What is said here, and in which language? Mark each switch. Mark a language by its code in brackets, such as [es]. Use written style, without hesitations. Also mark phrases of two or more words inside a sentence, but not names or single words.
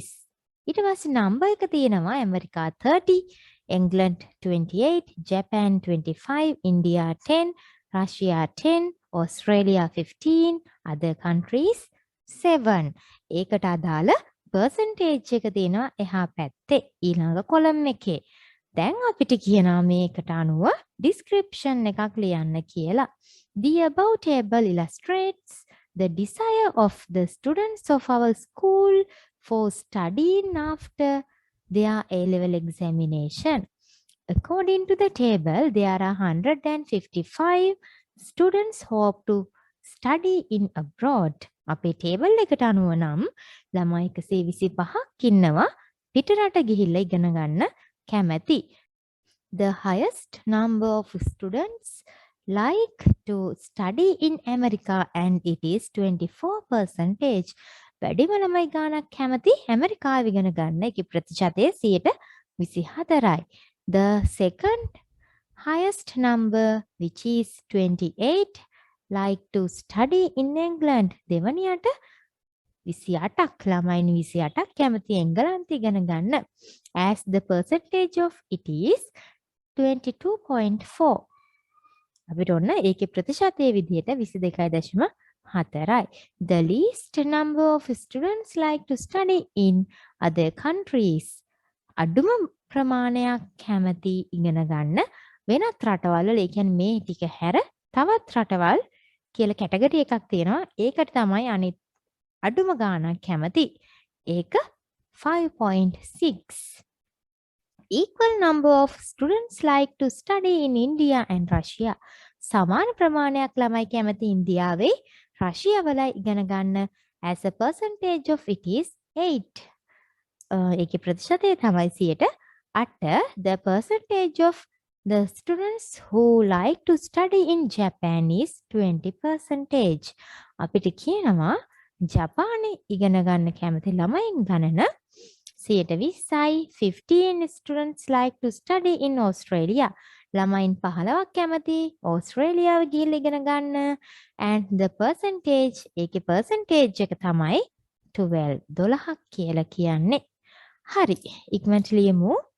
[si] ඊට පස්සේ number එක තියෙනවා ඇමරිකා 30, [en] England 28, Japan 25, India 10, Russia 10, Australia 15, other countries 7. [si] ඒකට අදාළ percentage එක තියෙනවා එහා පැත්තේ ඊළඟ column එකේ. දැන් අපිට කියනවා මේකට අනුව description එකක් ලියන්න කියලා. [en] The above table illustrates the desire of the students of our school for studying after their A-level examination. According to the table, there are 155 students hope to study in abroad. [si] අපේ ටේබල් එකට අනුව නම් ළමයි 125ක් ඉන්නවා පිටරට ගිහිල්ලා ඉගෙන ගන්න කැමැති. [en] The highest number of students like to study in America and it is 24%. [si] වැඩිම ළමයි ගාණක් කැමති ඇමරිකාව ඉගෙන ගන්න. ඒකේ ප්‍රතිශතය 24%යි. [en] The second highest number which is 28 like to study in England. [si] දෙවනියට 28ක් ළමයින් 28ක් කැමති එංගලන්තය ඉගෙන ගන්න. [en] As the percentage of it is 22.4. [si] අපිට ඔන්න ඒකේ ප්‍රතිශතයේ විදිහට 22.4යි. [en] The least number of students like to study in other countries. [si] අඩුම ප්‍රමාණයක් කැමති ඉගෙන ගන්න වෙනත් රටවල් වල. ඒ කියන්නේ මේ ටික හැර තවත් රටවල් කියලා කැටගරි එකක් තියෙනවා. ඒකට තමයි අනිත් අඩුම ගාණක් කැමති. ඒක 5.6. [en] Equal number of students like to study in India and Russia. [si] සමාන ප්‍රමාණයක් ළමයි කැමති ඉන්දියාවේ රෂියාවල ඉගෙන ගන්න. [en] As a percentage of it is 8. [si] ඒකේ ප්‍රතිශතය තමයි 8. [en] The percentage of the students who like to study in Japan is 20%. [si] අපිට කියනවා ජපානයේ ඉගෙන ගන්න කැමති ළමයින් ගණන 20යි. [en] 15 students like to study in Australia. [si] ළමයින් 15ක් කැමති ඕස්ට්‍රේලියාව ගිහිල්ලා ඉගෙන ගන්න. [en] And the percentage [si] ඒකේ percentage එක තමයි 12ක් කියලා කියන්නේ. හරි. ඉක්මනට ලියමු.